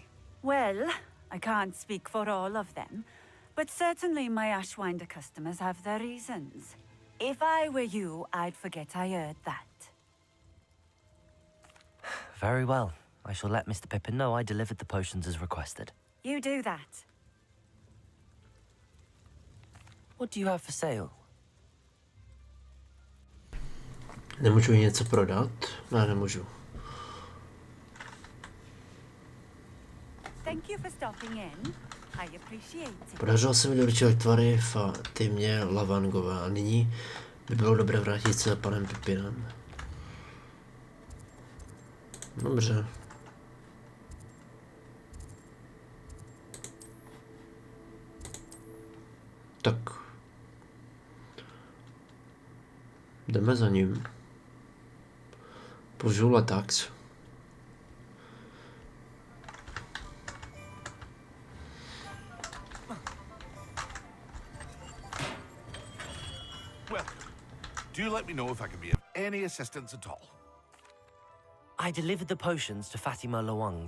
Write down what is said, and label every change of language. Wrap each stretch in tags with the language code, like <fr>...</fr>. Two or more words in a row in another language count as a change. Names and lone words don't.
<en>Well, I can't speak for all of them, but certainly my Ashwinder customers have their reasons. If I were you, I'd forget I heard that. Very well. I shall let Mr. Pippin know I delivered the potions as requested. You do that. What do you have for sale?</en> <cs>Nemůžu jí něco prodat? Ne, nemůžu.</cs> <en>Thank you for stopping in. I appreciate it.</en> <cs>Podařilo se mi doručit tvary Fatimě Lavangové a nyní by bylo dobré vrátit se za panem Pippinem. Dobře. Tak. Jdeme za ním. Bonjour la taxe.</cs> <en>Well, do let me know if I can be of any assistance at all. I delivered the potions to Fatima Lawang.</en>